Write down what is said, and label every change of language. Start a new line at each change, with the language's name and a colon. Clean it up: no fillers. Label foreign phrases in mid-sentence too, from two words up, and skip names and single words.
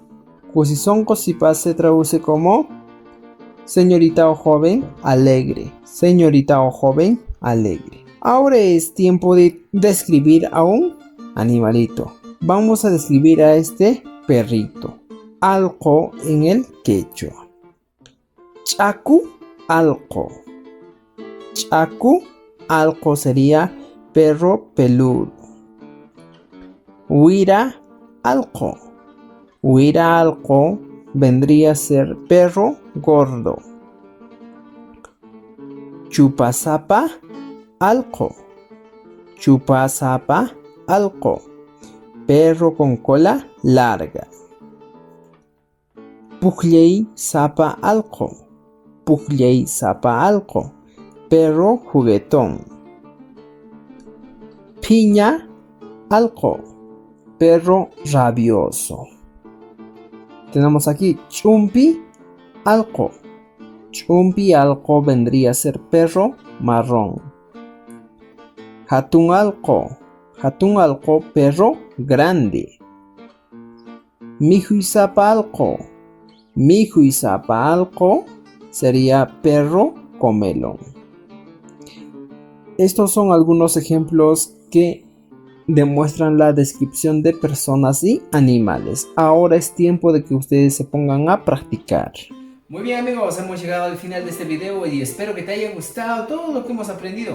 Quechua: Kusisonko Sipas
Spanish: se traduce como señorita o joven alegre. Señorita o joven alegre. Ahora es tiempo de describir a un animalito. Vamos a describir a este perrito. Alco en el quechua.
Quechua: Chaku alco. Chaku alco
Spanish: sería perro peludo.
Quechua: Huira alco. Huira alco
Spanish: vendría a ser perro gordo.
Quechua: Chupasapa alco. Chupasapa alco.
Spanish: Perro con cola larga.
Quechua: Pujley sapa alco. Pujley sapa alco.
Spanish: Perro juguetón.
Quechua: Piña alco.
Spanish: Perro rabioso. Tenemos aquí
Quechua: Chumpi alco. Chumpi alco
Spanish: vendría a ser perro marrón.
Quechua: Hatun alco. Hatun alco,
Spanish: perro grande.
Quechua: Mijuisapa alco. Mijuisapa alco
Spanish: sería perro comelón. Estos son algunos ejemplos que demuestran la descripción de personas y animales. Ahora es tiempo de que ustedes se pongan a practicar. Muy bien amigos, hemos llegado al final de este video y espero que te haya gustado todo lo que hemos aprendido.